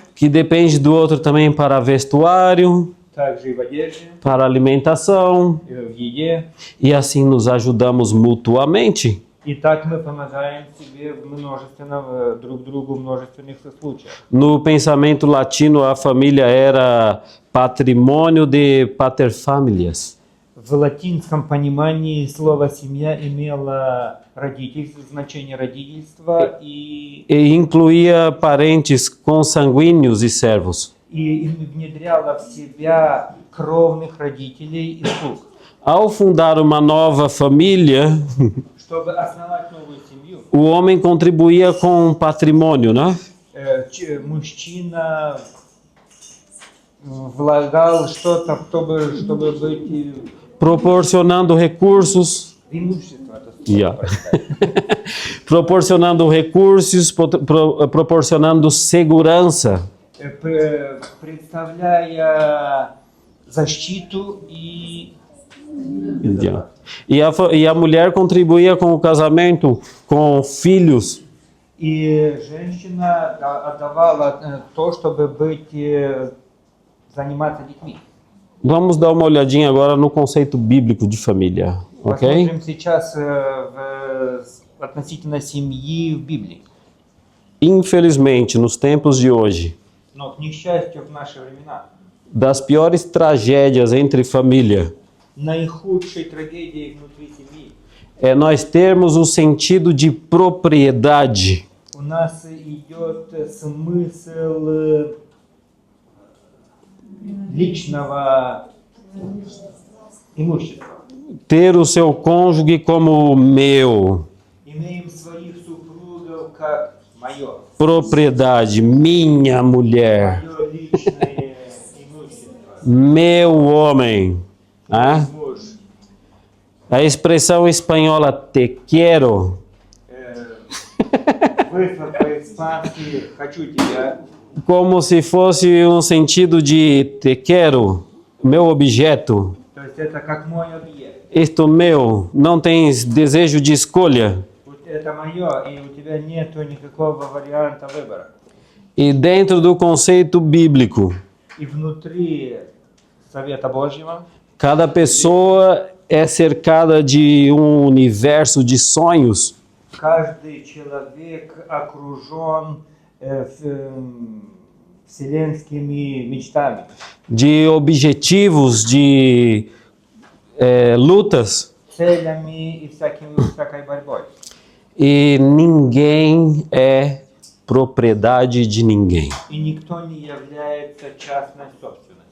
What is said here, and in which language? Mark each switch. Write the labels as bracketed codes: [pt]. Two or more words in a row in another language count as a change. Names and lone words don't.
[pt] que depende do outro também para vestuário, [ru] также и в одежде, [pt] para alimentação, [ru] и в еде. [pt] e assim nos ajudamos mutuamente. [ru] И так мы помогаем себе друг другу в множественных случаях. [pt] No pensamento latino, a família era patrimônio de paterfamilias. [ru] В латинском понимании слово «семья» имело значение родительства [pt] E incluía parentes consanguíneos e servos. [ru] и внедряло в себя кровных родителей и слуг. [pt] Ao fundar uma nova família, [ru] Чтобы основать новую семью, [pt] o homem contribuía com patrimônio, né? [ru] Мужчина влагал что-то, чтобы быть [pt] Proporcionando recursos, [ru] имущество. Это Yeah. [pt] proporcionando recursos, proporcionando segurança. [ru] Представляя защиту и Yeah. [pt] E a mulher contribuía com o casamento, com filhos. [ru] И женщина отдавала то, чтобы заниматься детьми. [pt] Vamos dar uma olhadinha agora no conceito bíblico de família, ok? [ru] Посмотрим сейчас относительно семьи в Библии. [pt] Infelizmente, nos tempos de hoje, [ru] Но, к несчастью, в наши времена [pt] das piores tragédias entre família [ru] наихудшей трагедией внутри семьи [pt] é nós termos o sentido de propriedade. [ru] у нас идет смысл личного имущества. [pt] Ter o seu cônjuge como meu. [ru] Имеем своих супругов как мое. [pt] Propriedade, minha mulher, [ru] Мое личное имущество. [pt] meu homem. Ah? [ru] Муж [pt] A expressão espanhola te quero [ru] выслал по-испански «хочу тебя», [pt] como se fosse um sentido de te quero, meu objeto, [ru] то есть это как мой объект. [pt] isto meu, não tens desejo de escolha. [ru] Вот это мое, и у тебя нету никакого варианта выбора. [pt] E dentro do conceito bíblico, [ru] И внутри Совета Божьего [pt] cada pessoa é cercada de um universo de sonhos, [ru] каждый человек окружен вселенскими мечтами, [pt] de objetivos, de lutas, [ru] целями и всякой борьбой. [pt] e ninguém é propriedade de ninguém. [ru] И никто не является частной собственностью.